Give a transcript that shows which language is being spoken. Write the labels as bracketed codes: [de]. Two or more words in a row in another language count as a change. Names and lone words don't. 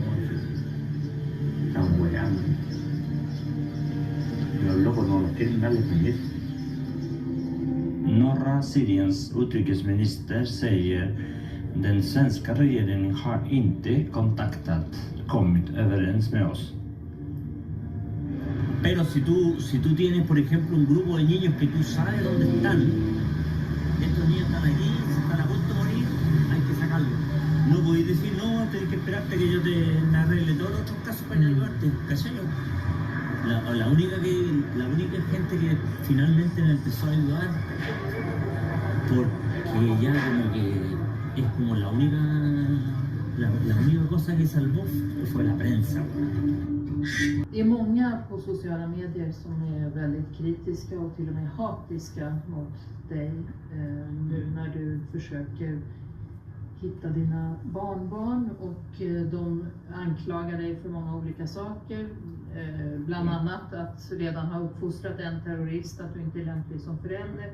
[es] Estamos hueando. Los locos no nos quieren darle permiso. [sv] Norra Syriens utrikesminister säger den svenska regeringen har inte kommit överens med oss. [es] Pero si tú tienes, por ejemplo, un grupo de niños que tú sabes dónde están, estos niños están aquí, se están a punto de morir, hay que sacarlos. No podéis decir, no, tenés que esperarte que yo te arregle todos los otros casos para ayudarte, ¿cachai? La única gente que finalmente me empezó a ayudar, porque ya como que es como la única cosa que salvó fue la prensa. [sv] Det är många på sociala medier som är väldigt kritiska och till och med hatiska mot dig nu när du försöker hitta dina barnbarn, och de anklagar dig för många olika saker, bland annat att redan ha uppfostrat en terrorist, att du inte är lämplig som förälder.